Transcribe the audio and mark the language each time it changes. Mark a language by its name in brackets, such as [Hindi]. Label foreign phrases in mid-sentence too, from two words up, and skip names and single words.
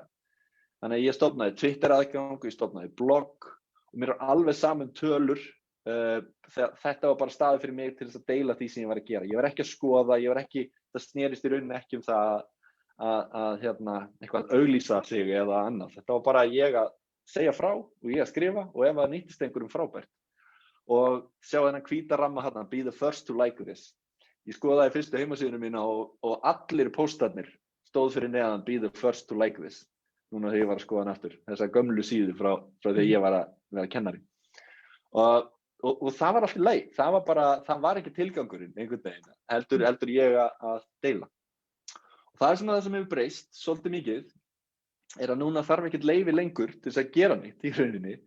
[Icelandic] Þannig að ég stofnaði Twitter-aðgang, ég stofnaði blogg og mér alveg saman tölur, þetta var bara staður fyrir mig til þess að deila því sem ég var að gera. Ég var ekki að skoða, það snerist í rauninni ekki það að eitthvað auglýsa sig eða annað. Þetta var bara ég að segja frá og ég að skrifa og ef það nýttist einhverjum frábært. Og sjá þennan hvíta ramma hérna, [English] be the first to like this. [Icelandic] Ég skoðaði fyrstu heimasíðuna mína og allir póstarnir stóð fyrir neðan [English] be the first to like this. [Icelandic] Núna þegar ég var að skoða hann aftur. Þessa gömlu síðu frá þegar ég var að vera kennari. Og það var allt í lagi. Það var ekki tilgangurinn einhvern veginn. Heldur ég að deila. Það svona það sem hefur breyst svolítið mikið að núna þarf ekkert leyfi lengur til þess að gera neitt í rauninni.